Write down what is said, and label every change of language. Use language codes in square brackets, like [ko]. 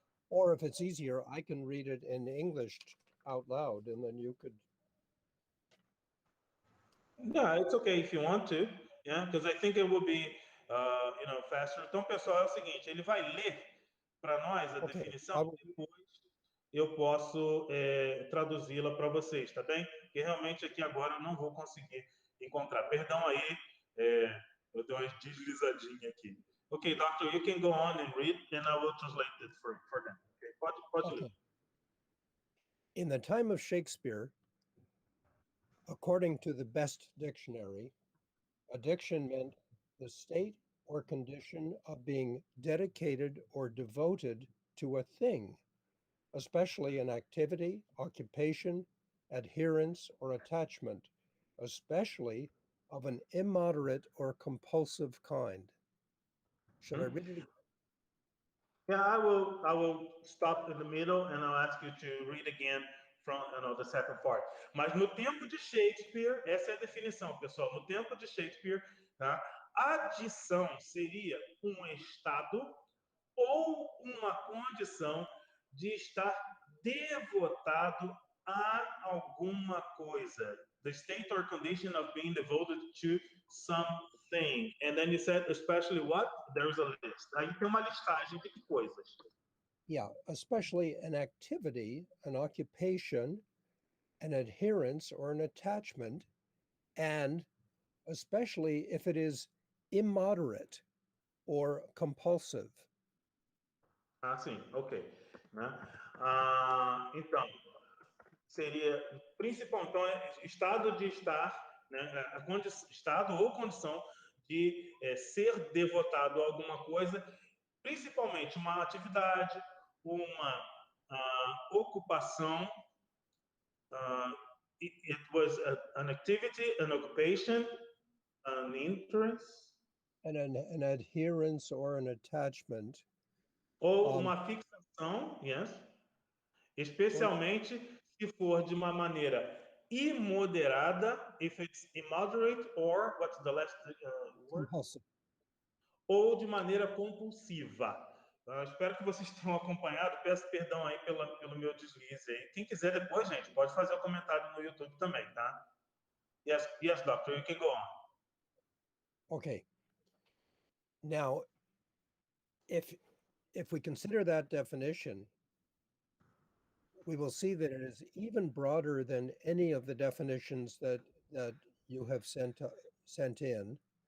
[en] Or if it's easier, I can read it in English out loud, and then you could. Yeah, it's okay if you want to. Yeah, because I think it will be, faster. [pt] Então, pessoal, é o seguinte, ele vai ler para nós a definição, depois eu posso traduzi-la para vocês, tá bem? Porque realmente aqui agora eu não vou conseguir encontrar. Perdão aí, eu dei uma deslizadinha aqui. [en] Okay, doctor, you can go on and read, and I will translate it for them. [pt] Okay, pode ler. [en] In the time of Shakespeare, according to the best dictionary, addiction meant the state or condition of being dedicated or devoted to a thing, especially an activity, occupation, adherence, or attachment, especially of an immoderate or compulsive kind. Should I read it again? Yeah, I will stop in the middle and I'll ask you to read again from the second part. [pt] Mas no tempo de Shakespeare, essa é a definição, pessoal. No tempo de Shakespeare, tá? Adição seria um estado ou uma condição de estar devotado a alguma coisa. [en] The state or condition of being devoted to something. And then you said, especially what? There's a list. [pt] Aí tem uma listagem de coisas. [en] Yeah, especially an activity, an occupation, an adherence or an attachment, and especially if it is immoderate or compulsive. [pt] Ah, sim, ok. Né? Então, seria principal, então, estado de estar, né, estado ou condição de ser devotado a alguma coisa, principalmente uma atividade, uma ocupação. [en] It was an activity, an occupation, an interest. And an adherence or an attachment. [pt] Ou uma fixação, yes. Especialmente se for de uma maneira imoderada, [en] if it's immoderate, or what's the last word? Compulsive. [pt] Ou de maneira compulsiva. Espero que vocês tenham acompanhado. Peço perdão aí pelo meu deslize aí. Quem quiser depois, gente, pode fazer o comentário no YouTube também, tá? [en] Yes, doctor, you can go on. Okay. Now, if we consider that definition, we will see that it is even broader than any of the definitions that you have sent in.